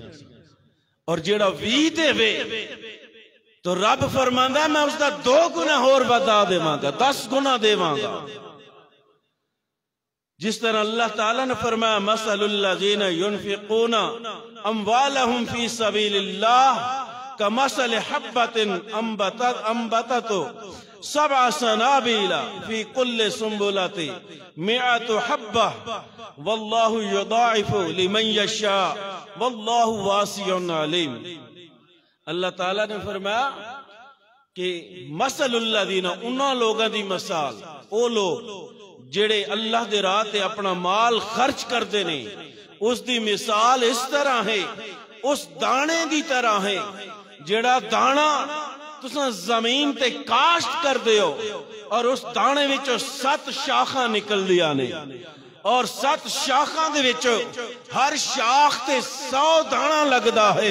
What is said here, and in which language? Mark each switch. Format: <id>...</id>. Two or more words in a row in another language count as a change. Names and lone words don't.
<pa>ਔਰ ਜਿਹੜਾ 20 ਦੇਵੇ ਤੋ ਰੱਬ ਫ਼ਰਮਾਂਦਾ ਮੈਂ ਉਸਕਾ 2 ਗੁਣਾ ਹੋਰ ਬਤਾ ਦੇਵਾਂਗਾ, 10 ਗੁਣਾ ਦੇਵਾਂਗਾ।</pa> <ur>جس طرح اللہ تعالیٰ نے فرمایا</ur> <ar>مثل الذين ينفقون أموالهم في سبيل الله كمثل حبة أنبتت سبع سنابل في كل سنبلة مائة حبة والله يضاعف لمن يشاء والله واسع عليم.</ar> <pa>ਅੱਲਾਹ ਤਾਲਾ ਨੇ ਫ਼ਰਮਾਇਆ ਕਿ ਮਸਲੁੱਲਜ਼ੀਨਾ ਉਨ੍ਹਾਂ ਲੋਕਾਂ ਦੀ ਮਿਸਾਲ, ਓ ਲੋਕ ਜਿਹੜੇ ਅੱਲਾਹ ਦੇ ਰਾਹ ਤੇ ਅਪਣਾ ਮਾਲ ਖ਼ਰਚ ਕਰਤੇ ਨੇ, ਉਸ ਦੀ ਮਿਸਾਲ ਇਸ ਤਰ੍ਹਾਂ ਹੈ, ਉਸ ਦਾਣੇ ਦੀ ਤਰ੍ਹਾਂ ਹੈ ਜਿਹੜਾ ਦਾਣਾ ਤੁਸਾਂ ਜ਼ਮੀਨ ਤੇ ਕਾਸ਼ਤ ਕਰਦੇ ਹੋ, ਔਰ ਉਸ ਦਾਣੇ ਵਿਚੋਂ 7 ਸ਼ਾਖਾ ਨਿਕਲਦੀਆਂ ਨੇ, ਔਰ 7 ਸ਼ਾਖਾ ਦੇ ਵਿਚੋਂ ਹਰ ਸ਼ਾਖ ਤੇ 100 ਦਾਣਾ ਲੱਗਦਾ ਹੈ।</pa>